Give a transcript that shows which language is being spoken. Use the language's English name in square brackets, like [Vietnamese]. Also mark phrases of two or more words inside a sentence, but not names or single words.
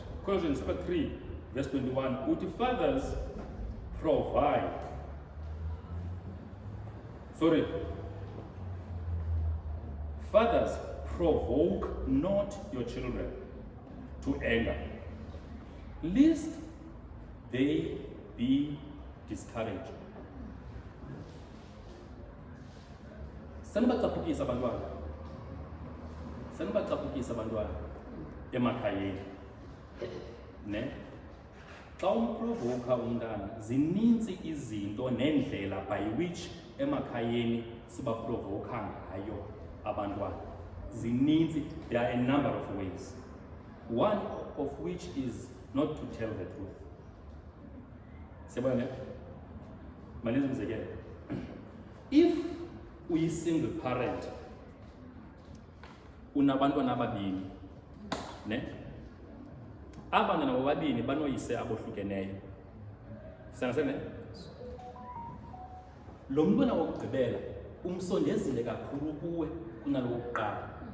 [English] Colossians chapter 3 verse 21 uthi fathers provide. Fathers, provoke not your children to anger, lest they be discouraged. [Xhosa] Sanibacaphukisa abantwana emakhayeni, ne? Xa umprovoka umntana, zininzi izinto nendlela [English] by which [Xhosa] emakhayeni sibaprovoka ngayo abantwana. Zininzi, [English] there are a number of ways. One of which is not to tell the truth. [Xhosa] Siyabona? Malenze umzekelo. [English] If uyi single parent, [Xhosa] unabantwana ababini, ne? Abantwana ababini banoyise abohlukeneyo. Sangasene? Lo mntwana wokugqibela umsondezile kakhulu kuwe kunalo wokuqala.